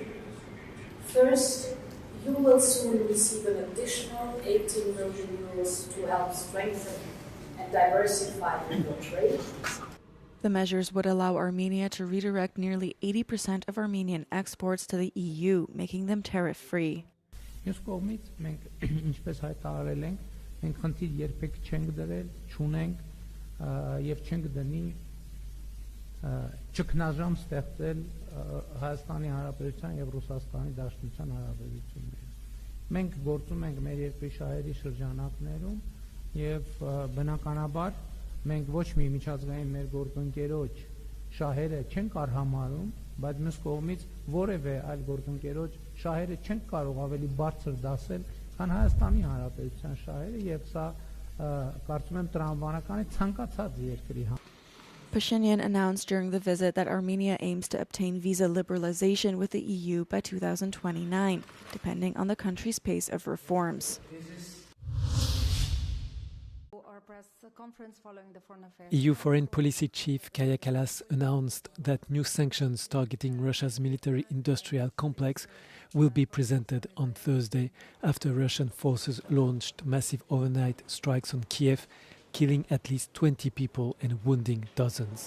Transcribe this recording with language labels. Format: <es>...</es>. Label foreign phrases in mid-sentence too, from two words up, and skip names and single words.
<en>First, you will soon receive an additional 18 million euros to help strengthen and diversify your trade. The measures would allow Armenia to redirect nearly 80% of Armenian exports to the EU, making them tariff-free.</en> <hy>Մյուս կողմից մենք ինչպես հայտարարել ենք, մենք խնդիր երբեք չենք դրել, չունենք եւ չենք դնի ճգնաժամ ստեղծել Հայաստանի Հանրապետության եւ Ռուսաստանի Դաշնության հարաբերություններում։ Մենք գործում ենք մեր երկրի շահերի շրջանակներում եւ բնականաբար մենք ոչ մի միջազգային մեր գործընկերոջ շահերը չենք արհամարում, բայց մյուս կողմից որևէ այլ գործընկերոջ շահերը չենք կարող ավելի բարձր դասել, քան Հայաստանի Հանրապետության շահերը եւ սա կարծում եմ տրամաբանական է ցանկացած երկրի համար։</hy> <en>Pashinyan announced during the visit that Armenia aims to obtain visa liberalization with the EU by 2029, depending on the country's pace of reforms. EU Foreign Policy Chief Kaja Kallas announced that new sanctions targeting Russia's military-industrial complex will be presented on Thursday after Russian forces launched massive overnight strikes on Kiev, killing at least 20 people and wounding dozens.</en>